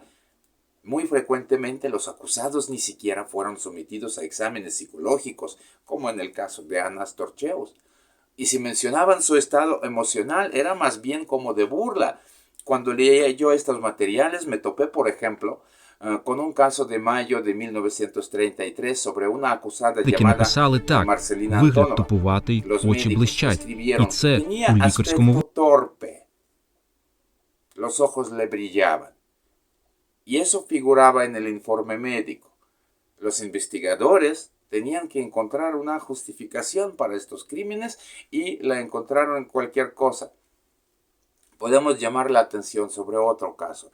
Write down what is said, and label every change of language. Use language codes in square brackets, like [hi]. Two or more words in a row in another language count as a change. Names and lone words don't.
[es] Muy frecuentemente los acusados ni siquiera fueron sometidos a exámenes psicológicos, como en el caso de Ana Storcheus. Y si mencionaban su estado emocional, era más bien como de burla. Cuando leía yo estos materiales, me topé, por ejemplo, con un caso de mayo de 1933 sobre una acusada [uk] Таки [es] llamada [uk] написали так: [es] Marcelina [uk] вигляд [es] Antonova. [uk] тупуватий, [es] Los [uk] очі [es] médicos [uk] блищать. І [es] escribieron, [uk] це [es] tenía [uk] у лікарському [es] aspecto torpe, los ojos le brillaban. Y eso figuraba en el informe médico. Los investigadores tenían que encontrar una justificación para estos crímenes y la encontraron en cualquier cosa. Podemos llamar la atención sobre otro caso.